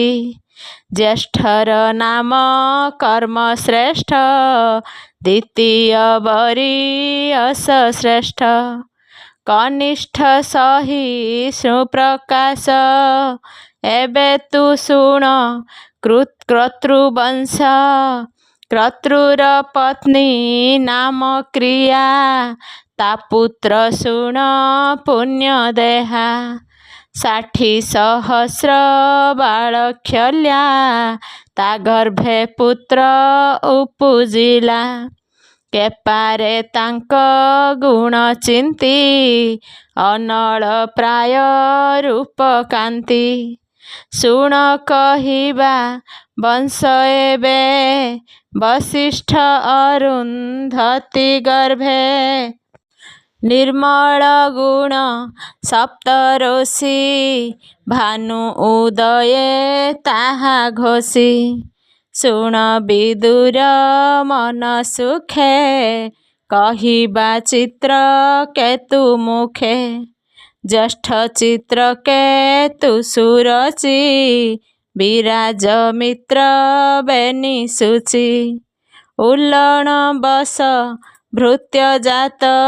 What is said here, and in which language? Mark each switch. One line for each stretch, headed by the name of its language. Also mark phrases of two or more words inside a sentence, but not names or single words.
Odia: ଜ୍ୟେଷ୍ଠର ନାମ କର୍ମଶ୍ରେଷ୍ଠ, ଦ୍ୱିତୀୟ ବରୀୟସ ଶ୍ରେଷ୍ଠ। କନିଷ୍ଠ ସହିଷ୍ଣୁପ୍ରକାଶ, ଏବେ ତୁ ଶୁଣ କର୍ତ୍ତୃବଂଶ। କ୍ରତୁର ପତ୍ନୀ ନାମ କ୍ରିୟା ତା ପୁତ୍ର ଶୁଣ ପୁଣ୍ୟ ଦେହା 60,000 ବାଲଖ୍ୟଲ୍ୟା ତା ଗର୍ଭେ ପୁତ୍ର ଉପୁଜିଲା କେପାରେ ତାଙ୍କ ଗୁଣ ଚିନ୍ତି ଅନଳ ପ୍ରାୟ ରୂପ କାନ୍ତି ଶୁଣ କହିବା ବଂଶ ଏବେ ବଶିଷ୍ଠ ଅରୁନ୍ଧତି ଗର୍ଭେ ନିର୍ମଳ ଗୁଣ ସପ୍ତଋଷି ଭାନୁ ଉଦୟେ ତାହା ଘୋଷୀ ଶୁଣ ବିଦୁର ମନ ସୁଖେ କହିବା ଚିତ୍ର କେତୁ ମୁଖେ ଜ୍ୟେଷ୍ଠ ଚିତ୍ର କେତୁ ସୁରଚି ବିରାଜ ମିତ୍ର ବେଣୀ ସୂଚି ଉଲ୍ଲଣ ବସ ଭୃତ୍ୟ ଜାତ